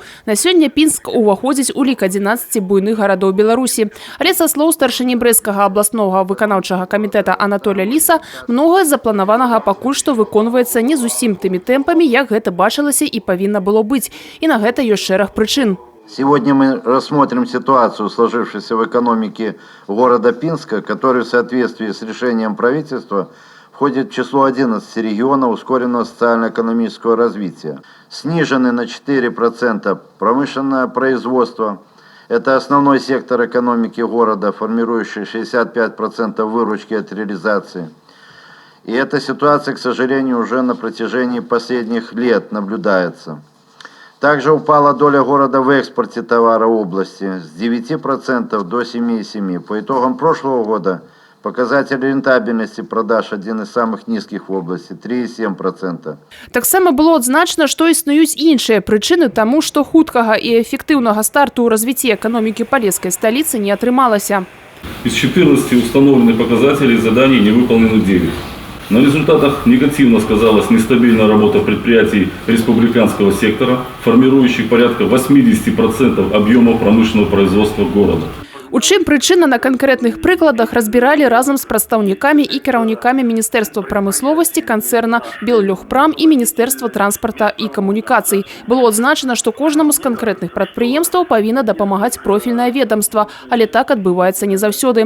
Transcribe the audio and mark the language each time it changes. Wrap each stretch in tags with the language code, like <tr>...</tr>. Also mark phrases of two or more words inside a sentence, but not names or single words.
<be>На сёння Пінск уваходзіць у лік 11 буйных гарадоў Беларусі. Але са слоў старшыні брэсцкага абласнога выканаўчага камітэта Анатолія Ліса, многае запланаванага пакуль што выконваецца не зусім тымі тэмпамі, як гэта бачылася і павінна было быць. І на гэта ёсць шэраг прычын.</be> <ru>Сегодня мы рассмотрим ситуацию, сложившуюся в экономике города Пинска, который в соответствии с решением правительства входит в число 11 регионов ускоренного социально-экономического развития. Снижены на 4% промышленное производство. Это основной сектор экономики города, формирующий 65% выручки от реализации. И эта ситуация, к сожалению, уже на протяжении последних лет наблюдается. Также упала доля города в экспорте товара области с 9% до 7,7%. По итогам прошлого года показатель рентабельности продаж один из самых низких в области – 3,7%.</ru> <be>Таксама было адзначана, што існуюць іншыя прычыны таму, што хуткага і эфектыўнага старту ў развіцці эканомікі палескай сталіцы не атрымалася.</be> <ru>Из 14 установленных показателей заданий не выполнено 9. На результатах негативно сказалась нестабильная работа предприятий республиканского сектора, формирующих порядка 80% объема промышленного производства города.</ru> <be>У чым прычына на канкрэтных прыкладах разбіралі разам з прадстаўнікамі і кіраўнікамі Міністэрства прамысловасці, канцэрна Беллёгпрам і Міністэрства транспарта і камунікацый. Было адзначана, што кожнаму з канкрэтных прадпрыемстваў павінна дапамагаць профільнае ведомства, але так адбываецца не заўсёды.</be>